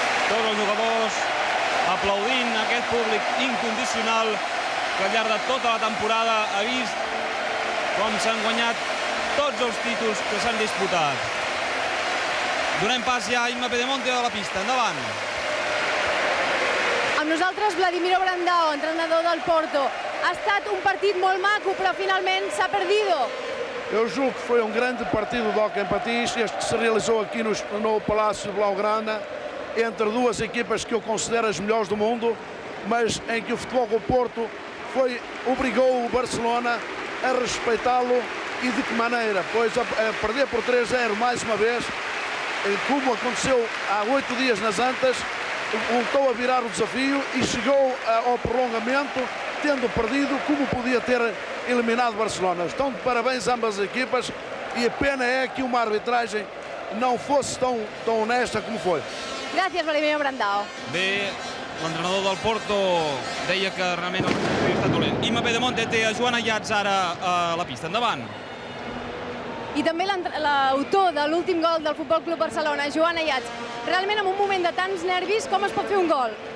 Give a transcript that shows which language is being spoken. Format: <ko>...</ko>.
<ca>Tots els jugadors aplaudint aquest públic incondicional que al llarg de tota la temporada ha vist com s'han guanyat tots els títols que s'han disputat. Donem pas ja a Imma Pedemonte de la pista. Endavant. Amb nosaltres Vladimiro Brandao, entrenador del Porto. Ha estat un partit molt maco, però finalment s'ha perdido.</ca> <pt>Eu julgo que foi grande partido do Hockey Patins, este que se realizou aqui no Palácio Blaugrana, entre duas equipas que eu considero as melhores do mundo, mas em que o Futebol do Porto obrigou o Barcelona a respeitá-lo, e de que maneira? Pois a perder por 3-0 mais uma vez, como aconteceu há 8 dias nas Antas, voltou a virar o desafio e chegou ao prolongamento, tendo perdido, como podia ter eliminado Barcelona. Estão de parabéns ambas as equipas, e a pena é que uma arbitragem não fosse tão honesta como foi.</pt> <ca>Gràcies, Vladimiro Brandao. Bé, l'entrenador del Porto deia que realment el resultat havia estat dolent. Imma Pedemonte té a Joan Ayats ara a la pista. Endavant. I també l'autor de l'últim gol del Futbol Club Barcelona, Joan Ayats. Realment, en un moment de tants nervis, com es pot fer un gol?</ca>